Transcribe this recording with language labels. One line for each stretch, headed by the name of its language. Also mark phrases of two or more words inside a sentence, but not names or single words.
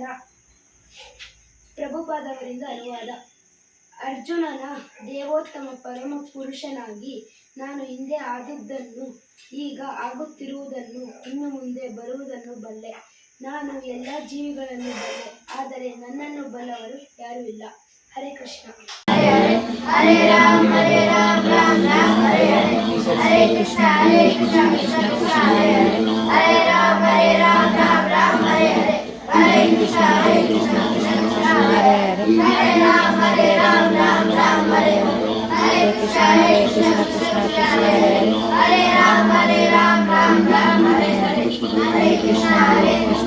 Kannada: ಪ್ರಭುಪಾದವರಿಂದ ಅನುವಾದ. ಅರ್ಜುನನ ದೇವೋತ್ತಮ ಪರಮ ಪುರುಷನಾಗಿ ನಾನು ಹಿಂದೆ ಆದದ್ದನ್ನು, ಈಗ ಆಗುತ್ತಿರುವುದನ್ನು, ಇನ್ನು ಮುಂದೆ ಬರುವುದನ್ನು ಬಲ್ಲೆ. ನಾನು ಎಲ್ಲ ಜೀವಿಗಳನ್ನು ಬಲ್ಲೆ, ಆದರೆ ನನ್ನನ್ನು ಬಲ್ಲವರು ಯಾರೂ ಇಲ್ಲ.
Sanskrit: ಹರೇ ಕೃಷ್ಣ. ಹರೇ ರಾಮ ಹರೇ ರಾಮ ರಾಮ ರಾಮ ಹರೇ ಹರೇ, ಹರೇ ಕೃಷ್ಣ ಹರೇ ಕೃಷ್ಣ ಕೃಷ್ಣ ಕೃಷ್ಣ ಹರೇ ಹರೇ, ಹರೇ ರಾಮ ರಾಮ ರಾಮ ಹರೇ ಹರೇ, ಹರೇ ಕೃಷ್ಣ ಕೃಷ್ಣ ಕೃಷ್ಣ ಹರೇ ಹರೇ, ಹರೇ ರಾಮ ರಾಮ ರಾಮ ಹರೇ ಹರೇ, ಹರೇ ಕೃಷ್ಣ ಕೃಷ್ಣ ಕೃಷ್ಣ ಹರೇ ಹರೇ, ಹರೇ ರಾಮ ರಾಮ ರಾಮ ಹರೇ ಹರೇ, ಹರೇ ಕೃಷ್ಣ ಕೃಷ್ಣ